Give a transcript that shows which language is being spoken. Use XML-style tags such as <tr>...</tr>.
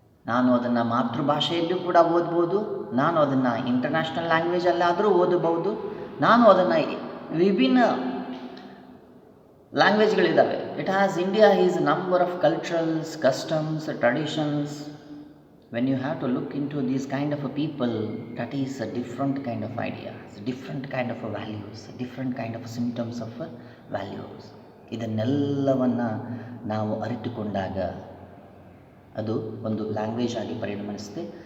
<kn>ನಾನು ಅದನ್ನು ಮಾತೃಭಾಷೆಯಲ್ಲೂ ಕೂಡ ಓದ್ಬೋದು, ನಾನು ಅದನ್ನು ಇಂಟರ್ನ್ಯಾಷನಲ್ ಲ್ಯಾಂಗ್ವೇಜಲ್ಲಾದರೂ ಓದಬಹುದು, ನಾನು ಅದನ್ನು ವಿಭಿನ್ನ ಲ್ಯಾಂಗ್ವೇಜ್ಗಳಿದ್ದಾವೆ.</kn> <en>It has India is number of culturals, customs, traditions. When you have to look into these kind of a people, that is a different kind of ideas, different kind of a values, different kind of symptoms of values.</en> <kn>ಇದನ್ನೆಲ್ಲವನ್ನು ನಾವು ಅರಿತುಕೊಂಡಾಗ ಅದು ಒಂದು language ಆಗಿ ಪರಿಣಮಿಸುತ್ತೆ.</kn>